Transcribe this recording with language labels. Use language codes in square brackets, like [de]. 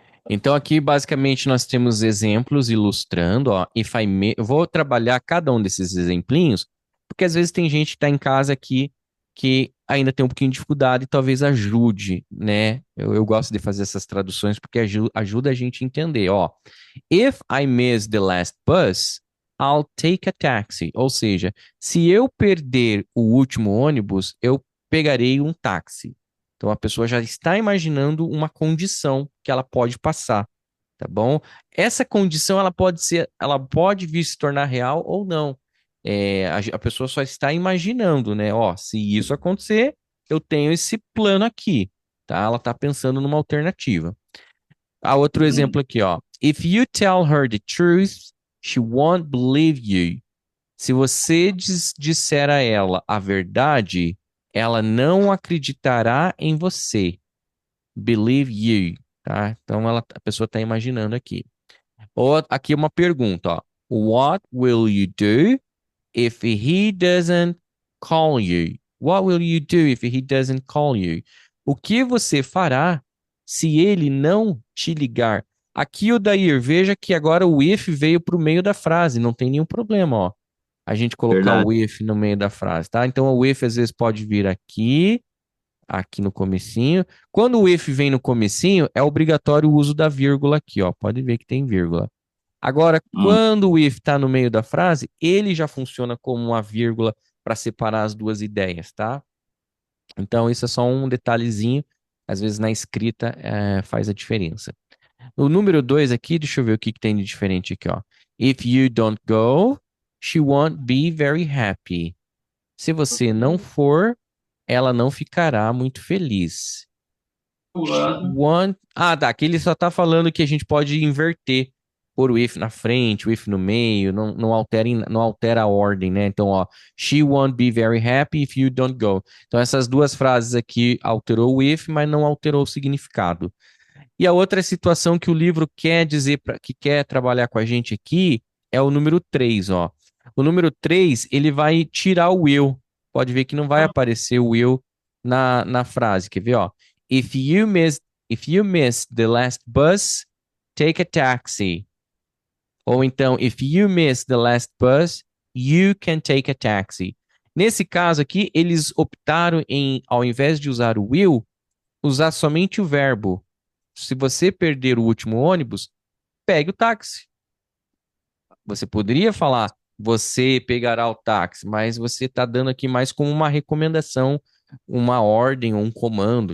[pt] Então aqui basicamente nós temos exemplos ilustrando, ó, eu vou trabalhar cada um desses exemplinhos, porque às vezes tem gente que está em casa aqui que ainda tem um pouquinho de dificuldade e talvez ajude, né? Eu gosto de fazer essas traduções porque ajuda a gente a entender, ó. [en] If I miss the last bus, I'll take a taxi. [pt] Ou seja, se eu perder o último ônibus, eu pegarei um táxi. Então a pessoa já está imaginando uma condição que ela pode passar, tá bom? Essa condição ela pode vir se tornar real ou não. A pessoa só está imaginando, né? Ó, se isso acontecer, eu tenho esse plano aqui, tá? Ela está pensando numa alternativa. Outro exemplo aqui, ó. [en] If you tell her the truth, she won't believe you. [pt] Se você disser a ela a verdade, ela não acreditará em você. [en] Believe you, [pt] tá? Então a pessoa está imaginando aqui. Ou aqui uma pergunta, ó. [en] What will you do if he doesn't call you? What will you do if he doesn't call you? [pt] O que você fará se ele não te ligar? Aqui, o Dair, veja que agora o if veio para o meio da frase, não tem nenhum problema, ó. A gente colocar Verdade. o if no meio da frase, tá? Então o if às vezes pode vir aqui no comecinho. Quando o if vem no comecinho, é obrigatório o uso da vírgula aqui, ó. Pode ver que tem vírgula. Agora, Hum. quando o if está no meio da frase, ele já funciona como uma vírgula para separar as duas ideias, tá? Então, isso é só um detalhezinho. Às vezes na escrita faz a diferença. O número 2 aqui, deixa eu ver o que tem de diferente aqui, ó. [en] If you don't go, she won't be very happy. [pt] Se você não for, ela não ficará muito feliz. Tá. Aqui ele só tá falando que a gente pode inverter, pôr o if na frente, o if no meio, não altera a ordem, né? Então, ó, [en] she won't be very happy if you don't go. [pt] Então, essas duas frases aqui alterou o if, mas não alterou o significado. E a outra situação que o livro quer dizer, que quer trabalhar com a gente aqui, é o número 3, ó. O número 3 ele vai tirar o will. Pode ver que não vai aparecer o will na frase. Quer ver, ó? [en] If you miss, if you miss the last bus, take a taxi. [pt] Ou então, [en] if you miss the last bus, you can take a taxi. [pt] Nesse caso aqui, eles optaram em, ao invés de usar o will, usar somente o verbo. Se você perder o último ônibus, pegue o táxi. Você poderia falar, você pegará o táxi, mas você está dando aqui mais como uma recomendação, uma ordem ou um comando.